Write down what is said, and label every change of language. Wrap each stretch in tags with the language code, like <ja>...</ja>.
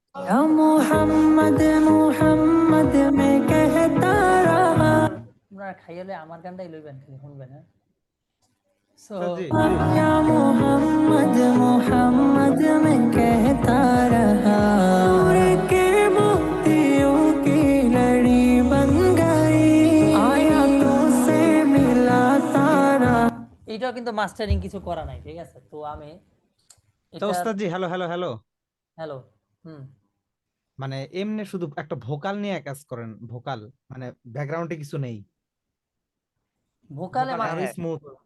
<hi>ও মোহাম্মদ মোহাম্মদ মে कहता रहा।</hi> <bn>আপনারা খাইলে আমার গানটাই লইবেন, খালি শুনবেন। হ্যাঁ, সো জি</bn> <hi>या मोहम्मद मोहम्मद मैं कहता रहा, नूर के मोतियों की लड़ी बन गई, आयतों से मिला तारा।</hi> <bn>এটাও কিন্তু মাস্টারিং কিছু করা নাই, ঠিক আছে? তো আমি তো এটা, ওস্তাদ জি, হ্যালো হ্যালো হ্যালো। হ্যালো, হুম, মানে এমনি শুধু একটা ভোকাল নিয়ে কাজ করেন, ভোকাল মানে ব্যাকগ্রাউন্ডে কিছু নেই, ভোকালে ভোকালটা আরো স্মুথ।</bn>